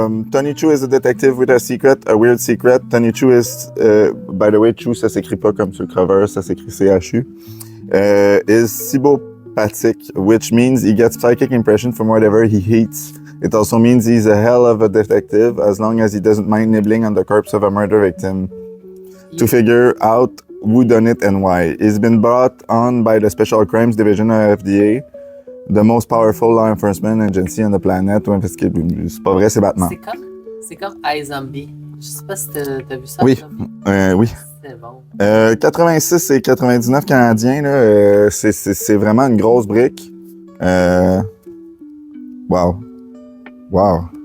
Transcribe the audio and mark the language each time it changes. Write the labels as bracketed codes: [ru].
[en] Tony Chu is a detective with a secret, a weird secret. [fr] Tony Chu [en] is, by the way, [fr] Chu, ça s'écrit pas comme sur le cover, ça s'écrit C-H-U. [en] Is cybopathic, which means he gets psychic impression from whatever he hates. It also means he's a hell of a detective as long as he doesn't mind nibbling on the corpse of a murder victim to figure out who done it and why. He's been brought on by the Special Crimes Division of FDA, the most powerful law enforcement agency on the planet. [fr] Ouais, parce que c'est pas vrai, c'est Batman. C'est comme iZombie. Je sais pas si t'as vu ça. Oui, oui. C'est bon. 86 et 99 canadiens, là, c'est vraiment une grosse brique. Wow. Wow.